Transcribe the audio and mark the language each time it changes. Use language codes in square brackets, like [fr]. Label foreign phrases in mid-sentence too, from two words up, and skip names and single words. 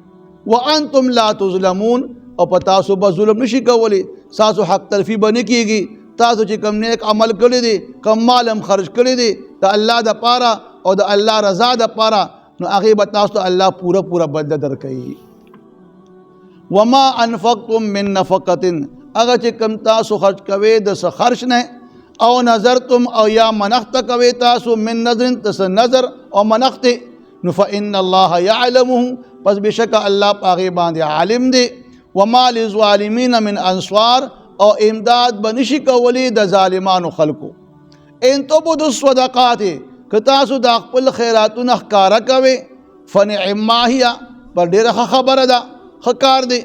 [ar] وانتم لا تظلمون، [ps] او په تاسو به ظلم نشي کولی، تاسو حق تلفي به نه کېږي. تاسو چې کوم نیک عمل کړی دی، کم مال هم خرج کړی دی د الله دپاره او د الله رضا دپاره نو هغې به تاسو ته الله پوره بدله درکوي. [ar] وما انفقتم من نفقة، [ps] هغه چې کم تاسو خرج کوئ د څه خرج نه، او نظرتم او یا منښت کوئ تاسو [ar] من نظر [ps] څه نظر او منښت نو [ar] فإن الله يعلمه، [ps] پس بشکه الله په هغې باندې عالم دی. [ar] وما للظالمین من انصار، [ps] او امداد به نشي کولی د ظالمانو خلکو. [ar] ان تبدوا الصدقات، [ps] که تاسو د خپل خیراتونه ښکاره کوئ [ar] فنعما هي، [ps] پر ډېره ښه خبره ده، ښه کار دی.